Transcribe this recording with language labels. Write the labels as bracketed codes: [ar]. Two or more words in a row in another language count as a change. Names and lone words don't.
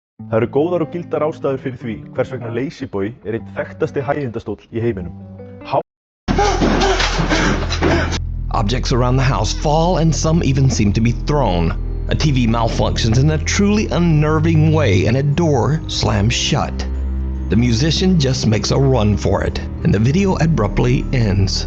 [is] Það eru góðar og gildar ástæður fyrir því hvers vegna La-Z-Boy einn þekktasti hægindastóll í heiminum. [en] Objects around the house fall and some even seem to be thrown. A TV malfunctions in a truly unnerving way and a door slams shut. The musician just makes a run for it and the video abruptly ends.